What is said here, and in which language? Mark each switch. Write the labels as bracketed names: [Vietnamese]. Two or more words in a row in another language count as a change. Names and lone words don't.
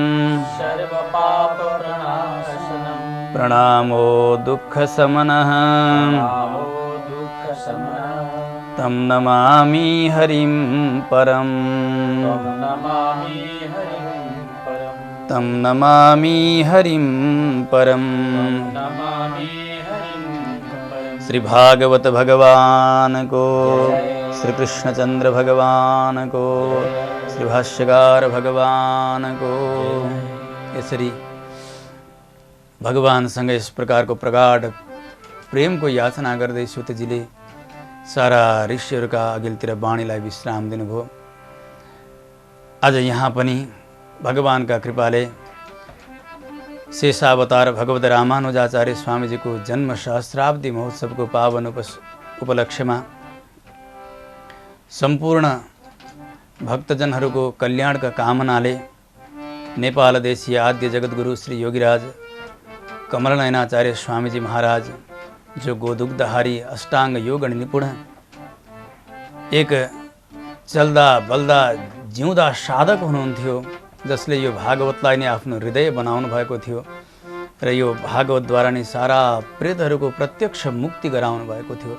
[Sanskrit] सर्वपापप्रणाशनं, प्रणामो दुःखशमनः, प्रणामो दुःखशमनः, तं नमामि हरिं परं, तं नमामि हरिं परं, तं नमामि हरिं परं, नमामि हरिं परं। [Hindi] श्री भागवत भगवान को, श्री कृष्णचंद्र भगवान को, श्री भाष्यकार भगवान को। [Nepali] यसरी भगवानसँग यस प्रकारको प्रगाढ प्रेमको याचना गर्दै सुतजीले सारा ऋषिहरूका अघिल्तिर वाणीलाई विश्राम दिनुभयो। आज यहाँ पनि भगवानका कृपाले शेषावतार भगवत रामानुजाचार्य स्वामीजीको जन्म सहस्राब्दी महोत्सवको पावन उपलक्ष्यमा सम्पूर्ण भक्तजनहरूको कल्याणका कामनाले नेपाल देशीय आद्य जगद्गुरु श्री योगीराज कमलनयनाचार्य स्वामीजी महाराज, जो गोदुग्धहारी अष्टाङ्ग योग निपुण, एक चल्दा बल्दा जिउँदा साधक हुनुहुन्थ्यो, जसले यो भागवतलाई नै आफ्नो हृदय बनाउनु भएको थियो र यो भागवतद्वारा नै सारा प्रेतहरूको प्रत्यक्ष मुक्ति गराउनु भएको थियो।